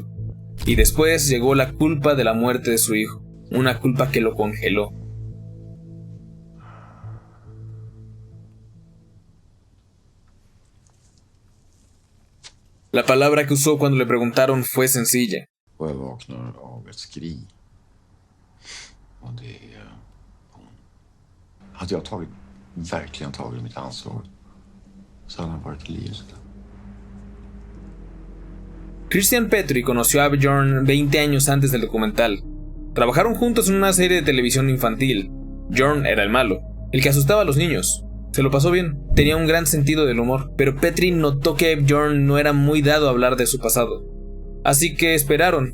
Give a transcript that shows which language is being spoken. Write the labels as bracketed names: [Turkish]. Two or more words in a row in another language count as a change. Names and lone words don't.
[Spanish] Y después llegó la culpa de la muerte de su hijo, una culpa que lo congeló. La palabra que usó cuando le preguntaron fue sencilla. [Swedish] Och jag vaknar av ett skri. Och det... Hade jag verkligen tagit mitt ansvar, så hade han varit i livet. [Spanish] Christian Petri conoció a Bjorn 20 años antes del documental. Trabajaron juntos en una serie de televisión infantil. Bjorn era el malo, el que asustaba a los niños. Se lo pasó bien, tenía un gran sentido del humor, pero Petri notó que Bjorn no era muy dado a hablar de su pasado. Así que esperaron.